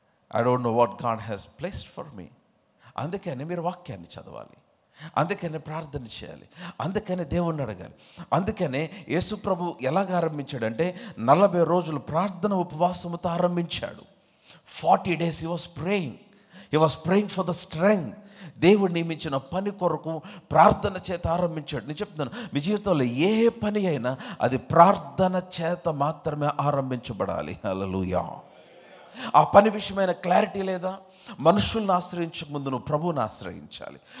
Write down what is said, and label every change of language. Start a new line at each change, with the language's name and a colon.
English: I don't know what God has placed for me.
Telugu: అందుకని మీరు వాక్యాన్ని చదవాలి, అందుకనే ప్రార్థన చేయాలి, అందుకనే దేవుణ్ణి అడగాలి. అందుకనే యేసు ప్రభు ఎలాగ ఆరంభించాడంటే 40 రోజులు ప్రార్థన ఉపవాసముతో ఆరంభించాడు.
English: 40 days he was praying for the strength.
Telugu: దేవుడు నియమించిన పని కొరకు ప్రార్థన చేత ఆరంభించాడు. నేను చెప్తున్నాను, మీ జీవితంలో ఏ పని అయినా అది ప్రార్థన చేత మాత్రమే ఆరంభించబడాలి. హల్లెలూయా. ఆ పని విషయమైన క్లారిటీ లేదా? మనుషులను ఆశ్రయించక ముందు నువ్వు ప్రభువుని ఆశ్రయించాలి.